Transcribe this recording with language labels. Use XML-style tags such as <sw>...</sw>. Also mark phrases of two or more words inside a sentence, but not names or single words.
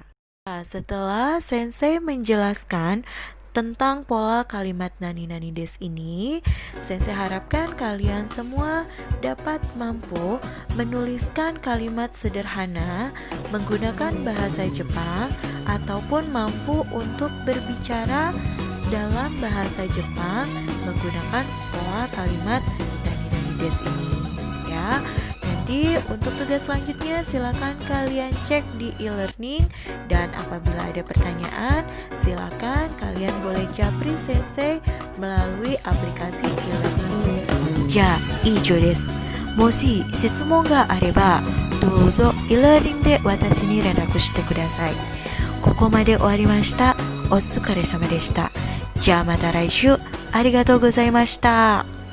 <id>Nah, setelah Sensei menjelaskan tentang pola kalimat</id> <ja>何々です</ja> <id>ini, Sensei harapkan kalian semua dapat mampu menuliskan kalimat sederhana menggunakan bahasa Jepang ataupun mampu untuk berbicara dalam bahasa Jepang menggunakan pola kalimat nani-nani des ini, ya. Nanti untuk tugas selanjutnya silakan kalian cek di e-learning, dan apabila ada pertanyaan silakan kalian boleh japri Sensei melalui aplikasi e-learning.</id> <ja>じゃあ以上です。もし質問があればどうぞe-learningで私に連絡してください。ここまで終わりました。お疲れ様でした。じゃあまた来週。ありがとうございました。</ja>